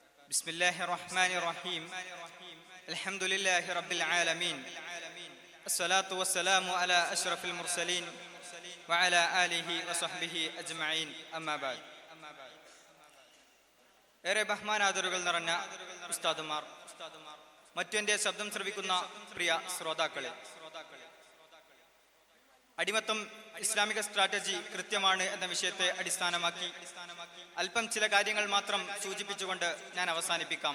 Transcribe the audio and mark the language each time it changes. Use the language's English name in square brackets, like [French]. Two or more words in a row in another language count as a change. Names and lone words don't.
[Arabic] بسم الله الرحمن الرحيم الحمد لله رب العالمين الصلاة والسلام على أشرف المرسلين وعلى آله وصحبه أجمعين أما بعد [Malayalam] ഏറെ ബഹുമാനാദരവുകൾ നിറഞ്ഞ ഉസ്താദുമാർ, മറ്റെന്റെ ശബ്ദം ശ്രവിക്കുന്ന പ്രിയ ശ്രോതാക്കളെ, അടിമത്തം ഇസ്ലാമിക സ്ട്രാറ്റജി കൃത്യമാണ് എന്ന വിഷയത്തെ അടിസ്ഥാനമാക്കി അല്പം ചില കാര്യങ്ങൾ മാത്രം സൂചിപ്പിച്ചുകൊണ്ട് ഞാൻ അവസാനിപ്പിക്കാം.